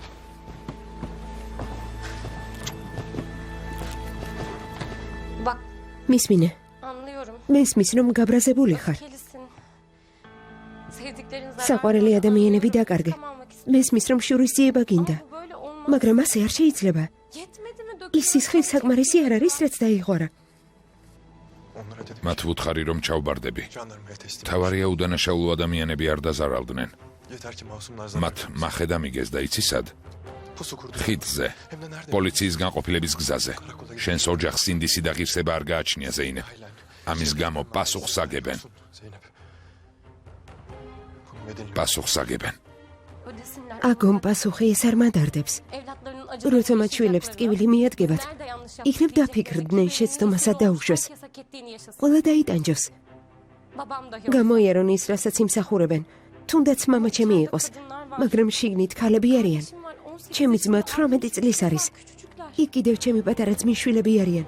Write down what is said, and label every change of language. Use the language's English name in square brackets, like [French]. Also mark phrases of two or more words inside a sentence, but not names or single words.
[Georgian] მისმინე. [Turkish] Anlıyorum. [Georgian] მესმის რომ გაბრაზებული ხარ. [Turkish] Kelisin. Sevdiklerin [Georgian] საყვარელი ადამიანები დაკარგე. მესმის რომ შურისძიება გინდა. [Turkish] Böyle olmaz. [Georgian] მაგრამ ასე არ შეიძლება. [Turkish] Yetmedi mi [Georgian] ის სისხლი საკმარისი არ არის, რაც დაიღორა. მათ ვუთხარი რომ ჩავბარდები. თავარია უდანაშაულო ადამიანები არ დაზარალდნენ. მათ მახედა მიგეს და იცი სად? ხიდზე, პოლიციის განყოფილების გზაზე. შენს ოჯახს ინდისი და ღირსება არ გააჩნია ზეინებ. ამის გამო პასუხს აგებენ. პასუხს აგებენ. [Turkish] ödesinler. [Georgian] აგონ პასუხი ეს არ მადარდებს. [Turkish] Evlatlarının [Georgian] როცა მათ შვილებს ტკივილი მიადგებათ, იქნებ დაფიქრდნენ შეცდომასა დაუშვეს. ყველა დაიტანჯოს. [Turkish] Babam da yok. [Georgian] გამოიარონ ის, რასაც იმსახურებენ. თუნდაც მამა ჩემი იყოს, მაგრამ შიგნით ქალები არიან. ჩემი ძმა 18 წლის არის. იქ კიდევ ჩემი პატარა ძმის შვილები არიან.